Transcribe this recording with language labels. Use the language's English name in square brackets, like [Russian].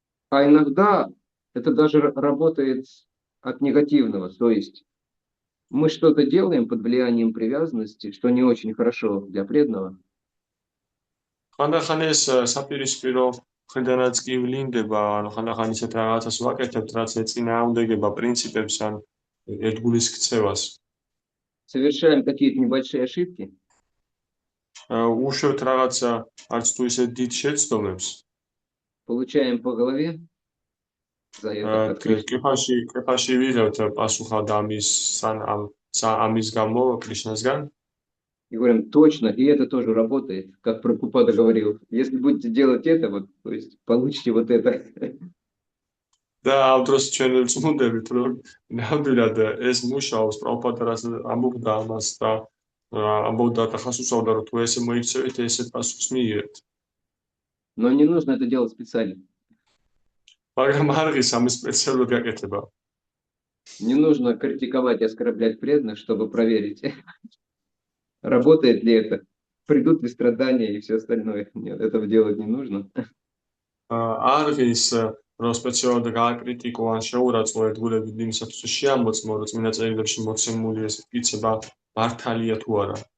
[Russian] А иногда это даже работает от негативного, то есть мы что-то делаем под влиянием привязанности, что не очень хорошо для преданного. [Georgian] ხანდახან ეს საპირისპირო მხრიდანაც კი ვლინდება, ანუ ხანდახან ისეთ რაღაცას ვაკეთებთ, რაც ეწინააღმდეგება პრინციპებს ან ერთგულის ქცევას. [Russian] Совершаем какие-то небольшие ошибки, [Georgian] უშვებთ რაღაცა არც თუ ისე დიდ შეცდომებს. [Russian] получаем по голове за это от Кришны. [Georgian] კეფაში ვიღებთ პასუხად ამის გამო კრიშნასგან. [Russian] И говорим, точно, и это тоже работает, как Прабхупада говорил. Если будете делать это, вот, то есть получите вот это. [Georgian] და ამ დროს ჩვენ ვწმუნდებით, რომ ნამდვილად ეს მუშაობს, პრაბჰუპადა რას ამბობდა ამას და ამბობდა და ხას უსაუდა, რომ თუ ესე მოიქცევით, ესეთ პასუხს მიიღებთ. [Russian] Но не нужно это делать специально. [Georgian] მაგრამ არ ღირს ამის სპეციალურად გაკეთება. [Russian] Не нужно критиковать и оскорблять преданных, чтобы проверить, работает ли это, придут ли страдания и все остальное. Нет, этого делать не нужно. [Georgian] არ ღირს რომ სპეციალურად გააკრიტიკო ან შეურაცხო ერთგულები იმისათვის შეამოწმო, რომ წინა წელებში მოცემული ეს კიცება მართალია თუ არა.